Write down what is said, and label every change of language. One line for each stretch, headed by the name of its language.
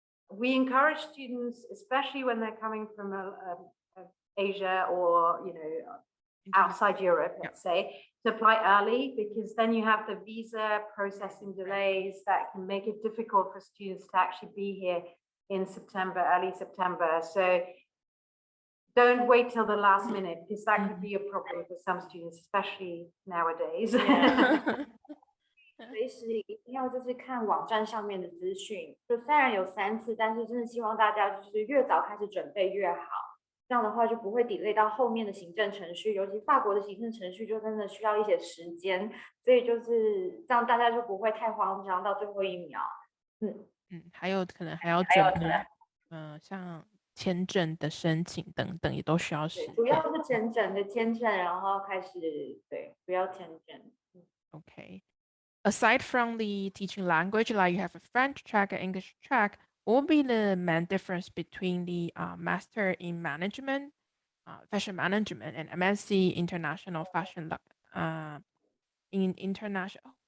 English: We encourage students, especially when they're coming from Asia or, you know, outside Europe, let's say, to apply early, because then you have the visa processing delays that can make it difficult for students to actually be here in September, early September. So don't wait till the last minute, because that could be a problem for some students, especially nowadays.
Chinese: 随时一定要就是看网站上面的资讯，就虽然有3次，但是真的希望大家就是越早开始准备越好，这样的话就不会 delay 到后面的行政程序，尤其法国的行政程序就真的需要一些时间，所以就是这样大家就不会太慌张到最后1秒。还有可能还要准备，像签证的申请等等也都需要时间。主要是签证，然后开始不要签证。
English: Okay. Aside from the teaching language, like you have a French track, an English track, what will be the main difference between the Master in Management, Fashion Management, and MSc International Fashion, in international?